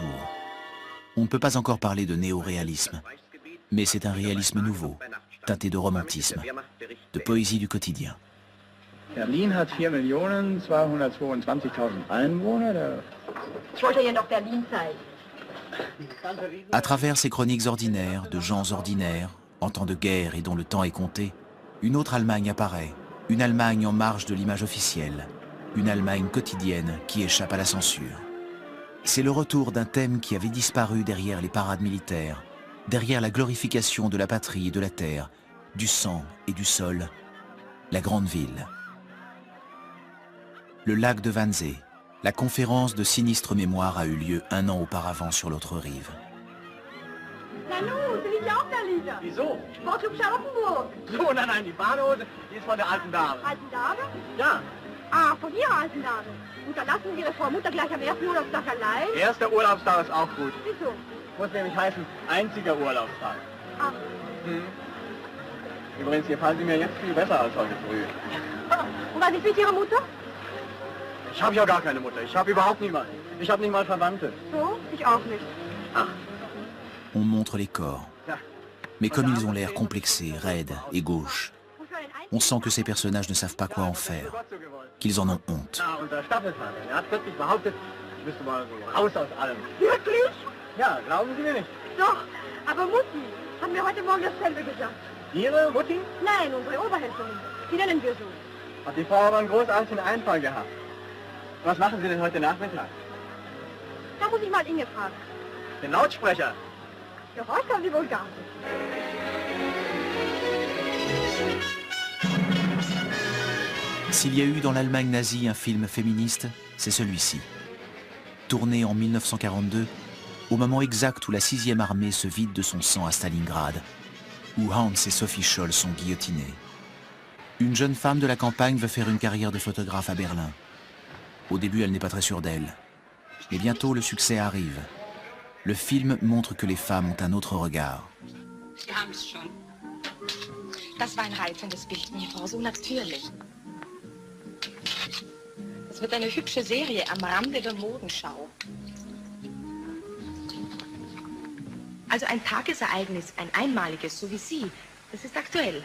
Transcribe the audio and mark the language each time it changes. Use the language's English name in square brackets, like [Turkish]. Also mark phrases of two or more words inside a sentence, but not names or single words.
[French] On ne peut pas encore parler de néo-réalisme, mais c'est un réalisme nouveau, teinté de romantisme, de poésie du quotidien. [German] Berlin hat 4.222.000 Einwohner. Ich wollte ja noch Berlin zeigen. [French] À travers ces chroniques ordinaires, de gens ordinaires, en temps de guerre et dont le temps est compté, une autre Allemagne apparaît, une Allemagne en marge de l'image officielle, une Allemagne quotidienne qui échappe à la censure. C'est le retour d'un thème qui avait disparu derrière les parades militaires, derrière la glorification de la patrie et de la terre, du sang et du sol, la grande ville. Le lac de Wannsee, la conférence de sinistre mémoire a eu lieu un an auparavant sur l'autre rive. [German] Nanu, sind ich auch Berliner? Wieso? Sportclub Charlottenburg. So, nein, die Badehose, die ist von der alten Dame. Alten Dame? Ja. Ah, von Ihrer alten Dame. Und dann lassen Sie Ihre Frau Mutter gleich am ersten Urlaubstag allein? Erster Urlaubstag ist auch gut. Wieso? Muss nämlich heißen, einziger Urlaubstag. Ach. Übrigens, hier fallen Sie mir jetzt viel besser als heute früh. Und was ist mit Ihrer Mutter? Ich habe ja gar keine Mutter. Ich habe überhaupt niemanden. Ich habe nicht mal Verwandte. So? Ich auch nicht. Ach. [French] On montre les corps. Mais comme ils ont l'air complexés, raides et gauches, On sent que ces personnages ne savent pas quoi en faire, qu'ils en ont honte. [German] Na, unser Staffelvater, der hat plötzlich behauptet, ich müsste mal so raus aus allem. Wirklich? Ja, glauben Sie mir nicht. Doch, aber Mutti hat mir heute Morgen dasselbe gesagt. Ihre Mutti? Nein, unsere Oberhälterin. Die nennen wir so. Hat die Frau aber einen großartigen Einfall gehabt. Was machen Sie denn heute Nachmittag? Da muss ich mal Inge fragen. Den Lautsprecher. Gehorcht haben Sie wohl gar nicht. [French] S'il y a eu dans l'Allemagne nazie un film féministe, c'est celui-ci. Tourné en 1942, au moment exact où la 6e armée se vide de son sang à Stalingrad, où Hans et Sophie Scholl sont guillotinés. Une jeune femme de la campagne veut faire une carrière de photographe à Berlin. Au début, elle n'est pas très sûre d'elle. Mais bientôt, le succès arrive. Le film montre que les femmes ont un autre regard. [German] Sie haben es schon. Das war ein reizendes Bild, mir Frau, so natürlich. Es wird eine hübsche Serie am Rande der Modenschau. Also ein Tagesereignis, ein einmaliges, so wie Sie, das ist aktuell.